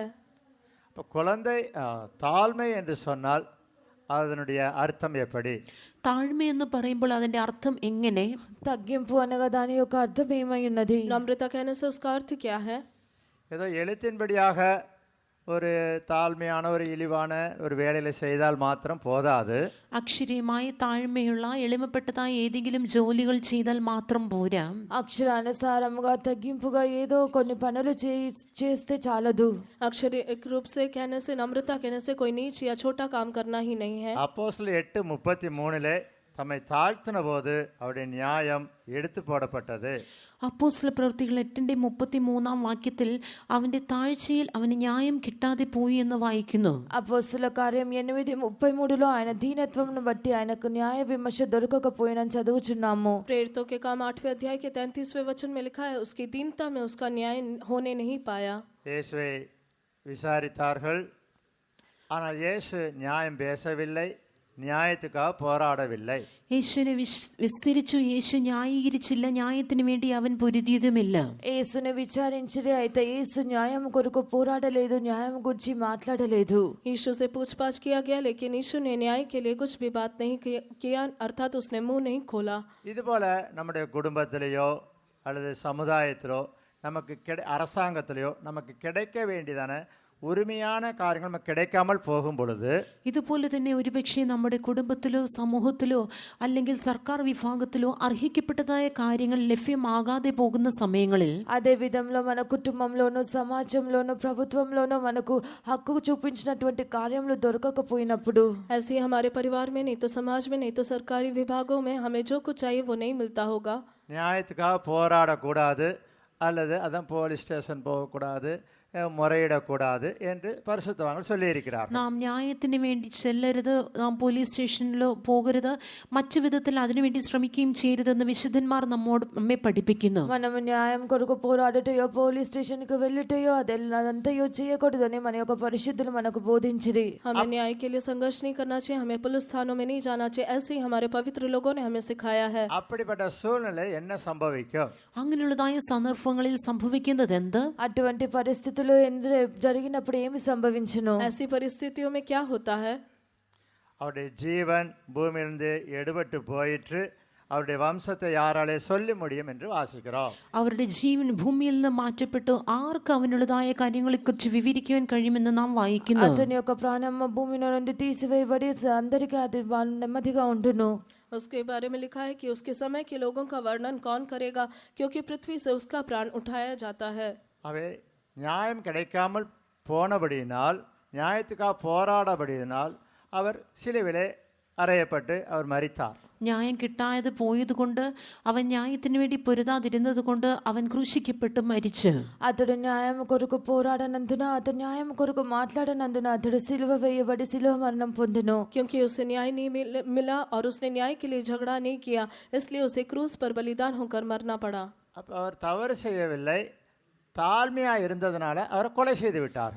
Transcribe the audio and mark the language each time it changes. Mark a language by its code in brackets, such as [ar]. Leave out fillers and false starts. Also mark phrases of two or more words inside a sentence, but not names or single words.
[ta] இப்போ குழந்தை தாழ்மை என்று சொன்னால் அதனுடைய அர்த்தம் எப்படி? [ml] താഴ്മ എന്ന് പറയുമ്പോൾ അതിന്റെ അർത്ഥം എങ്ങനെ? [te] తగ్గింపు అనగా దాని యొక్క అర్థం ఏమై ఉన్నది? [hi] नम्रता कहने से उसका अर्थ क्या है? [ta] ஏதோ எழுத்தின்படியாக ஒரு தாழ்மையான ஒரு இழிவான ஒரு வேலையில் செய்தால் மாத்திரம் போதாது. [ml] അക്ഷരീയമായി താഴ്മയുള്ള എളിമപ്പെട്ടതായ ഏതെങ്കിലും ജോലികൾ ചെയ്താൽ മാത്രം പോരാ. [te] అక్షరానుసారముగా తగ్గింపుగా ఏదో కొన్ని పనులు చేస్తే చాలదు. [hi] अक्षरिक रूप से कहने से, नम्रता कहने से कोई नीच या छोटा काम करना ही नहीं है. [ta] அப்போஸ்தலர் 8:33 தம்மை தாழ்த்தின போது அவருடைய நியாயம் எடுத்து போடப்பட்டது. [ml] അപ്പോസ്തല പ്രവൃത്തികൾ 8:33 വാക്യത്തിൽ അവന്റെ താഴ്ചയിൽ അവന് ന്യായം കിട്ടാതെ പോയി എന്ന് വായിക്കുന്നു. [te] అపోస్తల కార్యం 8:33 ఆయన దీనత్వమును బట్టి ఆయనకు న్యాయ విమర్శ దొరకకపోయినని చదువుచున్నాము. [hi] प्रेरितों के काम 8वें अध्याय के 33वें वचन में लिखा है, उसकी दीनता में उसका न्याय होने नहीं पाया. [ta] இயேசுவை விசாரித்தார்கள், ஆனால் இயேசு நியாயம் பேசவில்லை, நியாயத்துக்காக போராடவில்லை. [ml] യേശുവിനെ വിസ്തരിച്ചു, യേശു ന്യായീകരിച്ചില്ല, ന്യായത്തിന് വേണ്ടി അവൻ പൊരുതിയതുമില്ല. [te] యేసుని విచారించిరే, అయితే యేసు న్యాయం కొరకు పోరాడలేదు, న్యాయం గురించి మాట్లాడలేదు. [hi] यीशु से पूछताछ किया गया, लेकिन यीशु ने न्याय के लिए कुछ भी बात नहीं किया, अर्थात उसने मुंह नहीं खोला. [ta] இதுபோல நம்முடைய குடும்பத்திலேயோ அல்லது சமுதாயத்திலோ நமக்கு அரசாங்கத்திலேயோ நமக்கு கிடைக்க வேண்டியதான உரிமையான காரியங்கள் நமக்கு கிடைக்காமல் போகும் பொழுது [ml] ഇതുപോലെ തന്നെ ഒരുപക്ഷെ നമ്മുടെ കുടുംബത്തിലോ സമൂഹത്തിലോ അല്ലെങ്കിൽ സർക്കാർ വിഭാഗത്തിലോ അർഹിക്കപ്പെട്ടതായ കാര്യങ്ങൾ ലഭ്യമാകാതെ പോകുന്ന സമയങ്ങളിൽ [te] అదే విధంలో మన కుటుంబంలోనూ సమాజంలోనూ ప్రభుత్వంలోనూ మనకు హక్కు చూపించినటువంటి కార్యములు దొరకకపోయినప్పుడు [hi] ऐसे ही हमारे परिवार में, नहीं तो समाज में, नहीं तो सरकारी विभागों में हमें जो कुछ चाहिए वो नहीं मिलता होगा। [ta] நியாயத்துக்காக போராடக்கூடாது அல்லது அதான் [en] police station [ta] போகக்கூடாது, முறையிடக்கூடாது என்று பரிசுத்தவான்கள் சொல்லியிருக்கிறார். [ml] നാം ന്യായത്തിന് വേണ്ടി ചെല്ലരുത്, നാം [en] police stationilo [ml] പോകരുത്, മറ്റു വിധത്തിൽ അതിനുവേണ്ടി ശ്രമിക്കുകയും ചെയ്യരുതെന്ന് വിശുദ്ധന്മാർ നമ്മെ പഠിപ്പിക്കുന്നു. [te] మనము న్యాయం కొరకు పోరాడుటయో [en] police station [te] కి వెళ్ళుటయో అదంతయో చేయకూడదని మన యొక్క పరిశుద్ధులు మనకు బోధించిరి. [hi] हमें न्याय के लिए संघर्ष नहीं करना चाहिए, हमें पुलिस थानों में नहीं जाना चाहिए, ऐसे ही हमारे पवित्र लोगों ने हमें सिखाया है। [ta] அப்படிப்பட்ட சூழ்நிலை என்ன சம்பவிக்கும்? [ml] അങ്ങനെയുള്ളതായ സന്ദർഭങ്ങളിൽ സംഭവിക്കുന്നത് എന്ത്? [te] అటువంటి పరిస్థితుల్లో జరిగినప్పుడు ఏమి సంభవించును? [hi] ऐसी परिस्थितियों में क्या होता है? [ta] அவருடைய ஜீவன் பூமியிலிருந்து எடுபட்டு போயிற்று, அவருடைய வம்சத்தை யாராலே சொல்ல முடியும் என்று வாசிக்கிறோம். [ml] അവരുടെ ജീവൻ ഭൂമിയിൽ നിന്ന് മാറ്റപ്പെട്ടു, ആർക്ക് അവനുള്ളതായ കാര്യങ്ങളെക്കുറിച്ച് വിവരിക്കുവാൻ കഴിയുമെന്ന് നാം വായിക്കുന്നു. [te] అతని యొక్క ప్రాణం భూమి నుండి తీసివేయబడి అందరికీ అది నెమ్మదిగా ఉండును. [hi] उसके बारे में लिखा है कि उसके समय के लोगों का वर्णन कौन करेगा, क्योंकि पृथ्वी से उसका प्राण उठाया जाता है। [ta] அவை நியாயம் கிடைக்காமல் போனபடியினால், நியாயத்துக்காக போராடபடியினால் அவர் சிலுவிலே அறையப்பட்டு அவர் மரித்தார். [ml] ന്യായം കിട്ടാതെ പോയതുകൊണ്ട്, അവൻ ന്യായത്തിന് വേണ്ടി പൊരുതാതിരുന്നത് കൊണ്ട് അവൻ ക്രൂശിക്കപ്പെട്ട് മരിച്ചു. [te] అతడు న్యాయం కొరకు పోరాడనందున, అతడు న్యాయం కొరకు మాట్లాడనందున అతడు సిలువ వేయబడి సిలువ మరణం పొందెను. [hi] क्योंकि उसे न्याय नहीं मिला और उसने न्याय के लिए झगड़ा नहीं किया, इसलिए उसे क्रूस पर बलिदान होकर मरना पड़ा। [ta] அப்போ அவர் தவறு செய்யவில்லை, தாழ்மையாக இருந்ததுனால அவரை கொலை செய்து விட்டார்கள்.